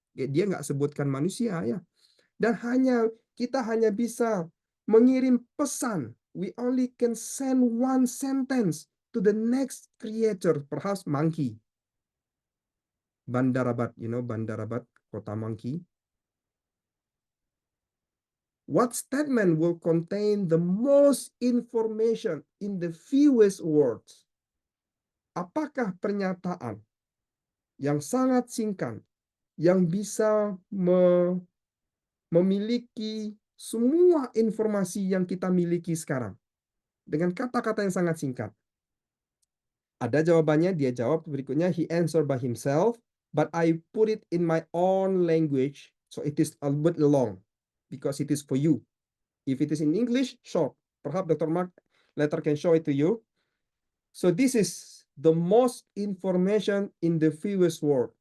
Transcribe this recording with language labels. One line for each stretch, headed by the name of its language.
Indonesian: Dia nggak sebutkan manusia ya. Dan kita hanya bisa mengirim pesan.
English: We only can send one sentence to the next creator, perhaps monkey. Bandarabat, Bandarabat, kota monkey. What statement will contain the most information in the fewest words?
Indonesian: Apakah pernyataan yang sangat singkat, yang bisa memiliki semua informasi yang kita miliki sekarang dengan kata-kata yang sangat singkat? Ada jawabannya, dia jawab berikutnya,
English: he answered by himself, but I put it in my own language, so it is a bit long, because it is for you. If it is in English, short. Perhaps Dr. Mark later can show it to you. So this is the most information in the fewest word.